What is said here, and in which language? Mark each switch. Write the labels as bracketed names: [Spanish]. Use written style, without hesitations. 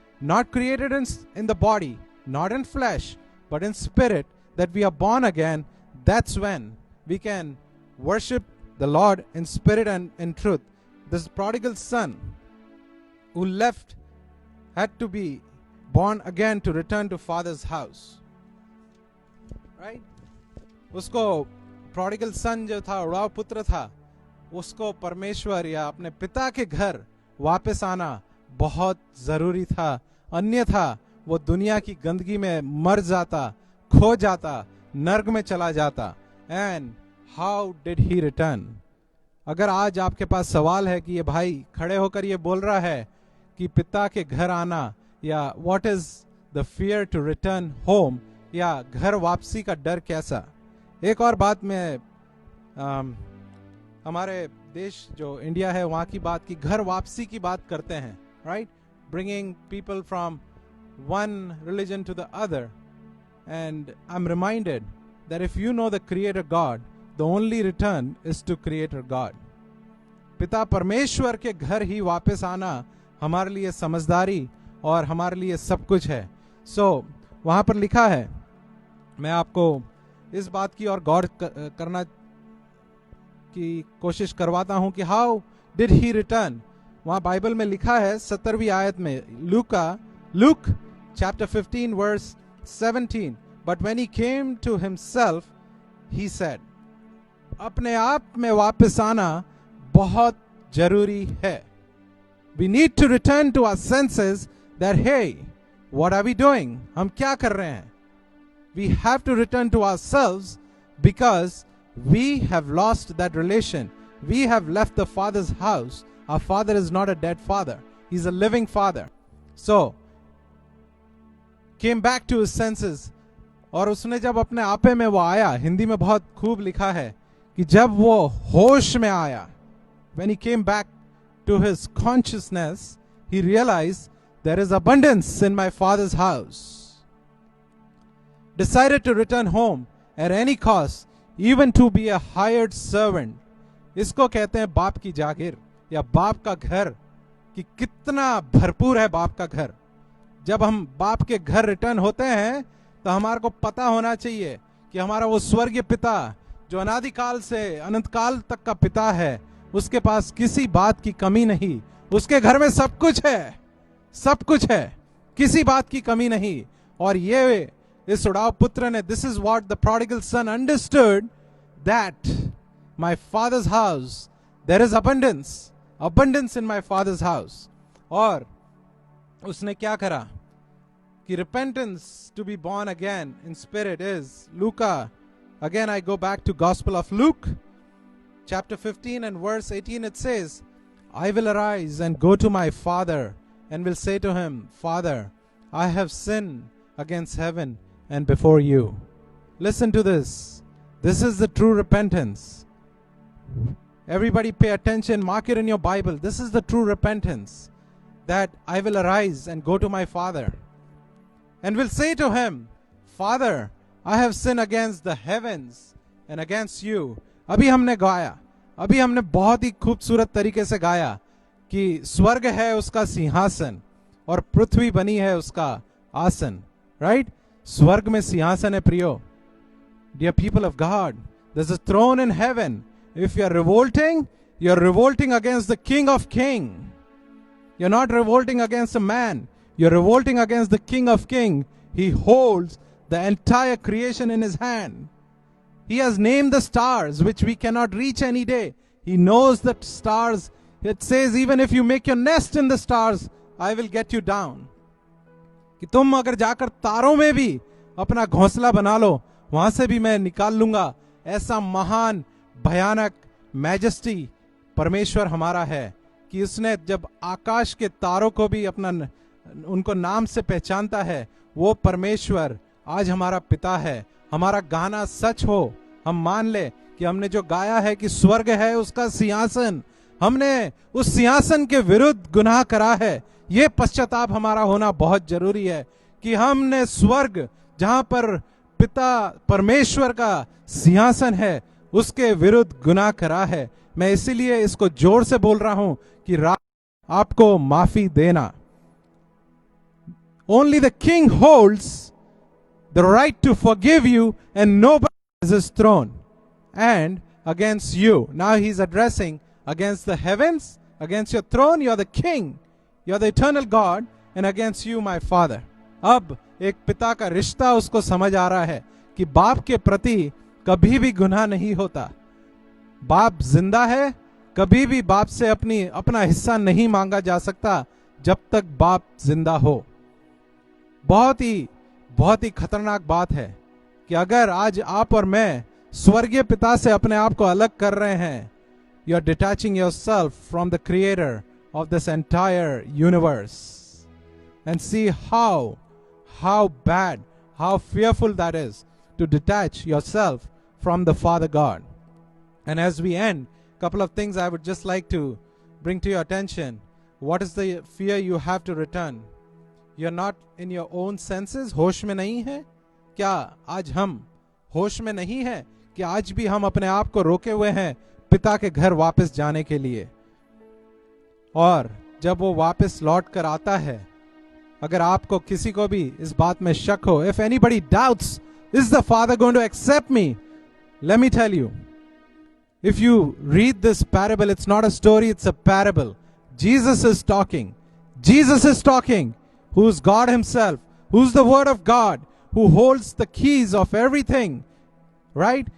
[English] Not created in the body, not in flesh, but in spirit, that we are born again. That's when we can worship the Lord in spirit and in truth. This prodigal son who left had to be born again to return to father's house. Right? [Hindi] उसको prodigal son जो था, उड़ाव पुत्र था, उसको परमेश्वर या अपने पिता के घर वापस आना बहुत जरूरी था. अन्यथा वो दुनिया की गंदगी में मर जाता, खो जाता, नर्क में चला जाता. [English] And how did he return? [Hindi] अगर आज आपके पास सवाल है कि ये भाई खड़े होकर ये बोल रहा है कि पिता के घर आना, या [English] what is the fear to return home, [Hindi] या घर वापसी का डर कैसा. एक और बात मैं हमारे देश जो इंडिया है वहां की बात की, घर वापसी की बात करते हैं, right? [English] Bringing people from one religion to the other. And I'm reminded that if you know the Creator God, the only return is to Creator God. [Hindi] पिता परमेश्वर के घर ही वापस आना हमारे लिए समझदारी और हमारे लिए सब कुछ है. So वहां पर लिखा है, मैं आपको इस बात की और गौर करना की कोशिश करवाता हूं कि [English] How did he return. [Hindi] वहां बाइबल में लिखा है 17वीं आयत में, look [English] chapter 15 verse 17, but when he came to himself he said. [Hindi] अपने आप में वापस आना बहुत जरूरी है. [English] We need to return to our senses that hey, what are we doing? [Hindi] हम क्या कर रहे हैं? [English] We have to return to ourselves because we have lost that relation. We have left the Father's house. Our Father is not a dead Father. He's a living Father. So, came back to his senses. [Hindi] और उसने जब अपने आपे में वो आया, हिंदी में बहुत खूब लिखा है कि जब वो होश में आया, [English] when he came back to his consciousness, he realized there is abundance in my Father's house. Decided to return home at any cost, even to be a hired servant. [Hindi] इसको कहते हैं बाप की जागीर या बाप का घर, कि कितना भरपूर है बाप का घर. जब हम बाप के घर रिटर्न होते हैं तो हमारे को पता होना चाहिए कि हमारा वो स्वर्गीय पिता जो अनादिकाल से अनंत काल तक का पिता है, उसके पास किसी बात की कमी नहीं. उसके घर में सब कुछ है, सब कुछ है, किसी बात की कमी नहीं. और ये इस उड़ाव पुत्र ने, [English] this is what the prodigal son understood, that my father's house, there is abundance in my father's house. [Hindi] और उसने क्या करा कि [English] repentance to be born again in spirit is Luca. Again I go back to Gospel of Luke chapter 15 and verse 18 it says, I will arise and go to my father and will say to him, Father, I have sinned against heaven and before you. Listen to this. This is the true repentance. Everybody pay attention, mark it in your Bible. This is the true repentance, that I will arise and go to my father and will say to him, Father, I have sinned against the heavens and against you. [Hindi] अभी हमने गाया, अभी हमने बहुत ही खूबसूरत तरीके से गाया कि स्वर्ग है उसका सिंहासन और पृथ्वी बनी है उसका आसन. राइट? स्वर्ग में सिंहासन है प्रियो. [English] Dear people of God, there's a throne in heaven. If you're revolting against the King of Kings. You're not revolting against a man. You're revolting against the King of Kings. He holds the entire creation in his hand. He has named the stars, which we cannot reach any day. He knows the stars. It says, even if you make your nest in the stars, I will get you down. [Hindi] कि तुम अगर जाकर तारों में भी अपना घोंसला बना लो, वहां से भी मैं निकाल लूंगा. ऐसा महान भयानक मैजेस्टी परमेश्वर हमारा है कि उसने जब आकाश के तारों को भी अपना उनको नाम से पहचानता है. वो परमेश्वर आज हमारा पिता है. हमारा गाना सच हो, हम मान ले कि हमने जो गाया है कि स्वर्ग है उसका सिंहासन, हमने उस सिंहासन के विरुद्ध गुनाह करा है. ये पश्चाताप हमारा होना बहुत जरूरी है कि हमने स्वर्ग जहां पर पिता परमेश्वर का सिंहासन है उसके विरुद्ध गुनाह करा है. मैं इसीलिए इसको जोर से बोल रहा हूं कि आपको माफी देना. [English] Only the king holds the right to forgive you and nobody has his throne and against you. Now he's addressing against the heavens, against your throne, you're the king, you're the eternal God, and against you my father. [Hindi] अब एक पिता का रिश्ता उसको समझ आ रहा है कि बाप के प्रति कभी भी गुनाह नहीं होता. बाप जिंदा है, कभी भी बाप से अपना हिस्सा नहीं मांगा जा सकता जब तक बाप जिंदा हो. बहुत ही खतरनाक बात है कि अगर आज आप और मैं स्वर्गीय पिता से अपने आप को अलग कर रहे हैं, [English] you are detaching yourself from the creator of this entire universe. And see how bad, how fearful that is to detach yourself from the Father God. And as we end, a couple of things I would just like to bring to your attention. What is the fear you have to return? You're not in your own senses. [Hindi] होश में नहीं है क्या? आज हम होश में नहीं है कि आज भी हम अपने आप को रोके हुए हैं पिता के घर वापस जाने के लिए. और जब वो वापस लौट कर आता है, अगर आपको किसी को भी इस बात में शक हो, [English] if anybody doubts, is the Father going to accept me? Let me tell you, if you read this parable, it's not a story, it's a parable. Jesus is talking. Jesus is talking, who's God himself, who's the Word of God, who holds the keys of everything, right?